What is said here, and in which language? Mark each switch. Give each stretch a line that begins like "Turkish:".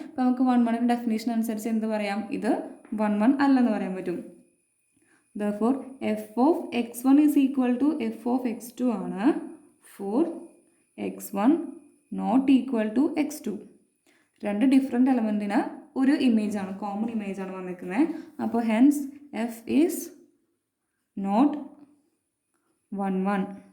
Malayalam: അപ്പോൾ നമുക്ക് 1 1ൻ്റെ ഡെഫിനേഷൻ അനുസരിച്ച് എന്ത് പറയാം, ഇത് 1 1 അല്ലെന്ന് പറയാൻ പറ്റും.
English: Therefore, f of x1 is equal to f of x2
Malayalam: ആണ്
English: for x1 not equal to x2.
Malayalam: രണ്ട് ഡിഫറെൻറ്റ് എലമെൻറ്റിന് ഒരു ഇമേജാണ്, കോമൺ ഇമേജാണ് വന്നിരിക്കുന്നത്. അപ്പോൾ
English: Hence F is not 1 1.